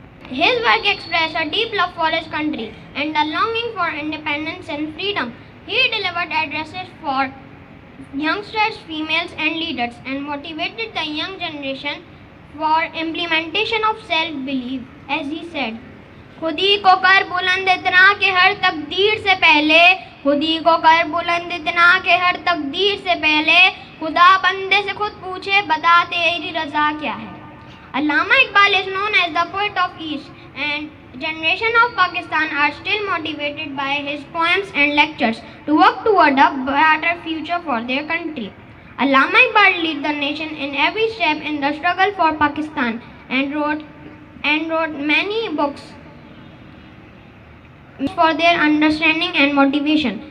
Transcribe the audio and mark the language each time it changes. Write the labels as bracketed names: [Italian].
[English] His work expressed a deep love for his country and a longing for independence and freedom. He delivered addresses for youngsters, females and leaders and motivated the young generation for implementation of self-belief. As he said, [Hindi] खुदी को कर बुलंद इतना कि हर तकदीर से पहले, खुदी को कर बुलंद इतना कि हर तकदीर से पहले, खुदा बंदे से खुद पूछे बता तेरी रज़ा क्या है. [English] Allama Iqbal is known as the poet of East and generation of Pakistan are still motivated by his poems and lectures to work toward a better future for their country. Allama Iqbal led the nation in every step in the struggle for Pakistan and wrote many books for their understanding and motivation.